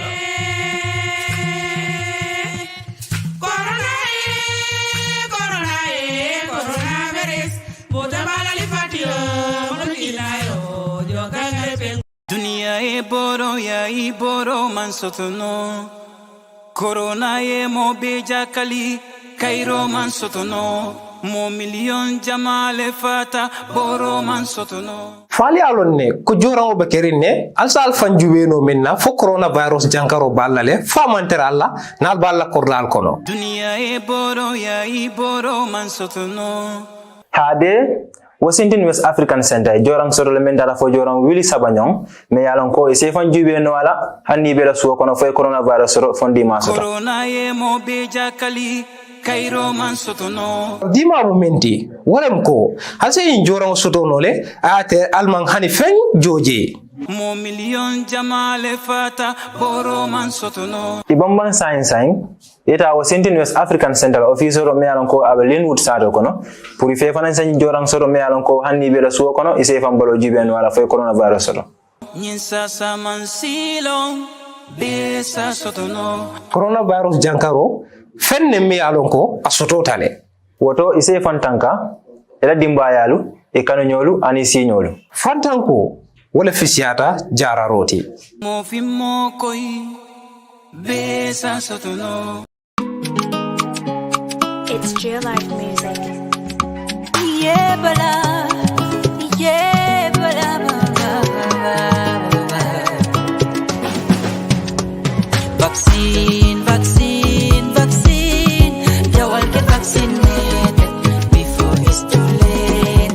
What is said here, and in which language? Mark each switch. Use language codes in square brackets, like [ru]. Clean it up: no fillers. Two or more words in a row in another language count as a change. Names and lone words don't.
[man] Dunia e boro man sotono Corona e mo beja kali Kairo man sotono mo million jamale fata boro man sotono fali alonne ko jorawo be kerine alsal fanjuweno minna fo coronavirus jankaro ballale famantera alla nal balla kordal kono dunia e boro man sotono hade Washington West African Center jorang soro lemendara fo jorang Willy Sabanyong me yalon ko e se fanjuweno ala hanni be la suwo kono fo coronavirus ro fondi ma soto corona e mo beja kali Kairo man sotono dima momenti wolem ko hase injorang sotono le ate alman hani fen joje mo million jamale fata boro man sotono ibamban science eta Washington West African Center office ro me alon ko abelin wood sado kono pour fe fanan san jorang soto me alon ko hanni be la suwo kono ise fam bolo jiben wala fo coronavirus ro nyinsa saman silong besa sotono coronavirus jankaro fenne mi alonko asoto tale woto ise fantanka ela dimbayalu e kanonyolu ani signolu fantanko wala fisiata jararoti mo fimmo koy besa sotono [en] It's Real Life Music. Yeah, bala. Vaccine. You all get vaccinated before it's too late.